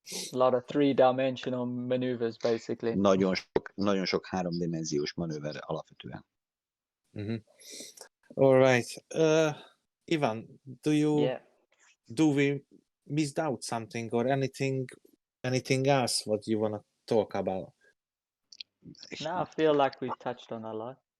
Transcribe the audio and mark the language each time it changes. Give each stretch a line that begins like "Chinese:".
English: A lot of three-dimensional maneuvers, basically.
Hungarian: Nagyon sok háromdimenziós manőver alapvetően.
English: All right. Ivan, do we missed out something or anything else what you want to talk about? No, I feel like we've touched on a lot.